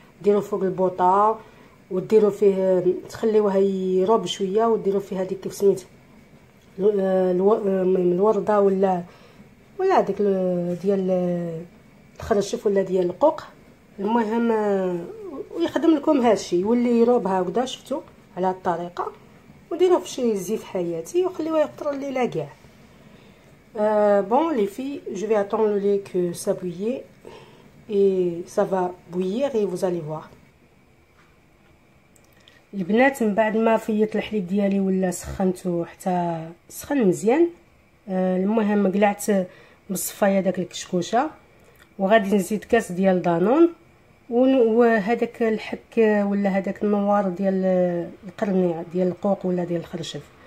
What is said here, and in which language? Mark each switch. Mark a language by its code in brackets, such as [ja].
[ar] ديروا فوق البوطه وديروا فيه، تخليوه يروب شويه، وديروا فيه هذيك كيف سميت الورده ولا هذيك ديال الخرشف ولا ديال القوق. المهم ويخدم لكم هادشي، يولي يروب هكذا، شفتوا على هاد الطريقه. وديروه في شي زيت حياتي وخليوه يقطر الليله كاع. [fr] Bon les filles, je vais attendre le lait que ça bouillit et ça va bouillir et vous allez voir. [ar] البنات من بعد ما فيت الحليب ديالي ولا سخنته حتى سخن مزيان، المهم قلعت بالصفايه داك الكشكوشه وغادي نزيد كاس ديال دانون وهذاك الحك ولا هذاك النوار ديال القرنيع ديال القوق ولا ديال الخرشف.